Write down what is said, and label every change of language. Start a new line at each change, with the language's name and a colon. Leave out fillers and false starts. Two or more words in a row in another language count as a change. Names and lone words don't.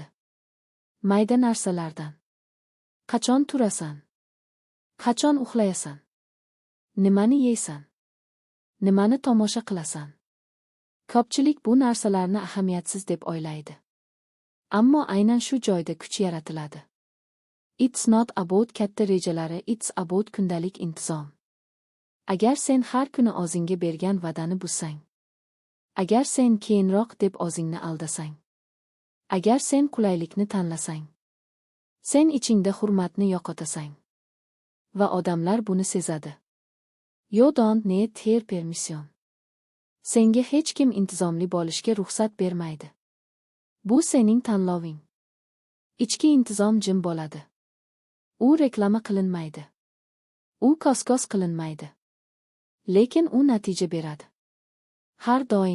Uzbek: Mayda narsalardan. Qachon turasan? Qachon uxlayasan? Nimani yeysan? Nimani tomosha qilasan? Ko'pchilik bu narsalarni ahamiyatsiz deb o'ylaydi. Ammo aynan shu joyda kuch yaratiladi.
English: It's not about
Uzbek: katta rejalari,
English: it's about
Uzbek: kundalik intizom. Agar sen har kuni o'zingga bergan va'dani buzsang, agar sen keyinroq deb o'zingni aldasang, agar sen qulaylikni tanlasang, sen ichingda hurmatni yo'qotasang va odamlar buni sezadi.
English: You don't need their permission.
Uzbek: Senga hech kim intizomli bo'lishga ruxsat bermaydi. Bu sening tanloving. Ichki intizom jim bo'ladi. U reklama qilinmaydi. U ko'z-ko'z qilinmaydi. Lekin u natija beradi. Har doim.